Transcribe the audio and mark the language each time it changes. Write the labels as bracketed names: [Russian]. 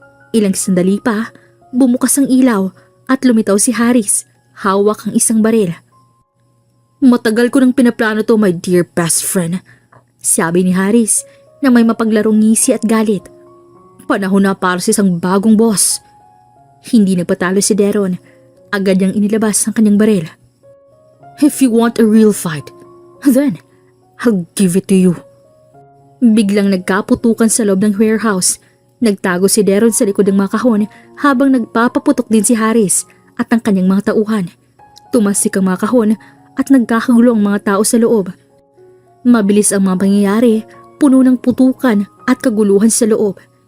[Filipino] Ilang sandali pa, bumukas ang ilaw at lumitaw si Haris, hawak ang isang baril. Matagal ko nang pinaplano to, [English] my dear best friend. [Filipino] Sabi ni Haris na may mapaglarong ngisi at galit. Panahon na para sa isang bagong boss. Hindi nagpatalo si Deron. Agad niyang inilabas ang kanyang baril. [English] If you want a real fight, then I'll give it to you. [Filipino] Biglang nagkaputukan sa loob ng warehouse. Nagtago si Deron sa likod ng mga kahon habang nagpapaputok din si Haris at ang kanyang mga tauhan. Tumasik ang mga kahon at nagkakagulo ang mga tao sa loob. Mabilis ang mga pangyayari, puno ng putukan at kaguluhan sa loob.